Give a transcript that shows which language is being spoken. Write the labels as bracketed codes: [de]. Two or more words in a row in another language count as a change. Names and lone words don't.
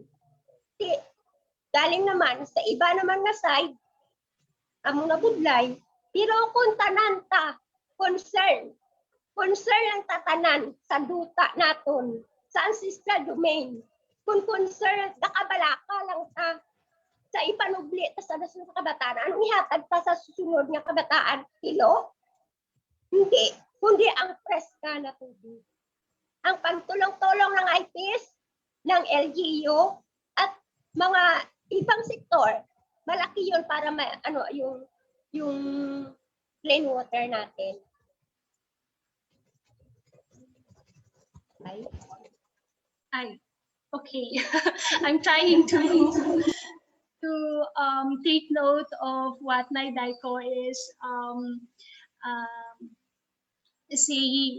[hil] Galing naman sa iba naman nga side, among nabudlay, pero kung tanan ta, concern ang tatanan sa duta naton, sa [en] ancestral domain. [hil] Kung concern, nakabalaka lang ta sa ipanubli ta sa nasunod sa kabataan. Anong ihatag ta sa susunod nga kabataan? [tl] Hilo? Hindi. Kundi ang preska na tubig. Ang pagtulong-tulong ng IPs, ng LGU, at mga ibang sektor, malaki yun para yung [en] clean water [tl] natin. [en] Okay. I'm trying to take note of what Naidaiko is saying.